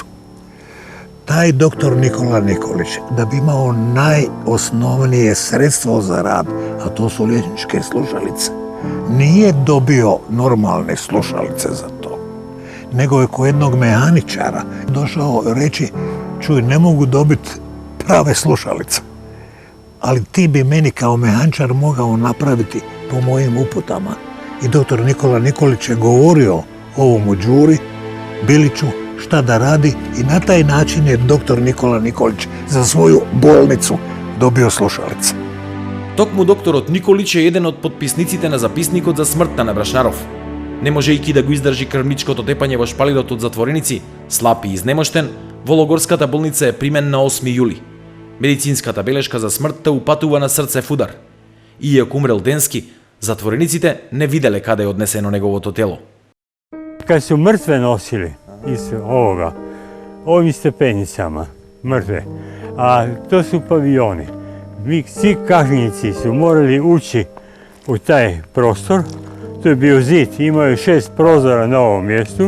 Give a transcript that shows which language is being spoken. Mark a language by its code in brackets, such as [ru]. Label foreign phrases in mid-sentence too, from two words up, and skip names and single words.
[hr] Taj doktor Nikola Nikolić, da bi imao najosnovnije sredstvo za rad, a to su liječničke slušalice, nije dobio normalne slušalice za to, nego je kod jednog mehaničara došao reći, čuj, ne mogu dobiti prave slušalice, ali ti bi meni kao mehaničar mogao napraviti po mojim uputama. I doktor Nikola Nikolić je govorio ovomu Đuri Biliću šta da radi i na taj način je doktor Nikola Nikolić za svoju bolnicu dobio slušalice. [mk] Токму докторот Николич е еден од подписниците на записникот за смртта на Брашнаров. Не можејќи да го издржи крвничкото тепање во шпалирот од затвореници, слаб и изнемоштен, во логорската болница е примен на 8 јули. Медицинската белешка за смртта упатува на срцев удар. Иако умрел денски, затворениците не виделе каде е однесено неговото тело. [hr] Kad su mrtve nosili iz ovim stepenicama, mrtve, a to su paviljoni. Svi kažnjenici su morali ući u taj prostor, to je bio zid, imao je 6 prozora na ovom mjestu.